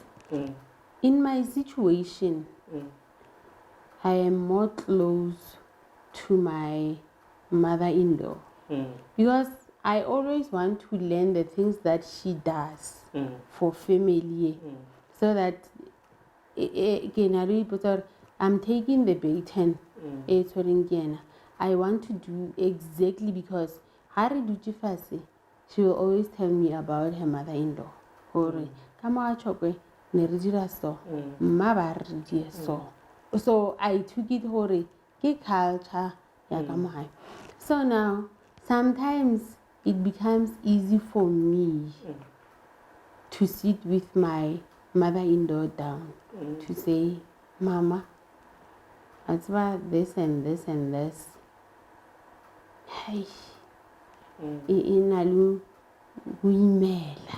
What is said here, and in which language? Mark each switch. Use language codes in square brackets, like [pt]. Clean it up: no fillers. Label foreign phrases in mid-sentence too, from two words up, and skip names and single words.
[en] In my situation, I am more close to my mother-in-law because I always want to learn the things that she does for family so that I'm taking the baton. I want to do exactly because she will always tell me about her mother-in-law. So I took it [st] hore ke culture ya ka mo hae. [en] So now sometimes it becomes easy for me to sit with my mother-in-law down to say, Mama, that's about this and this and this. Hey, inalu wimela.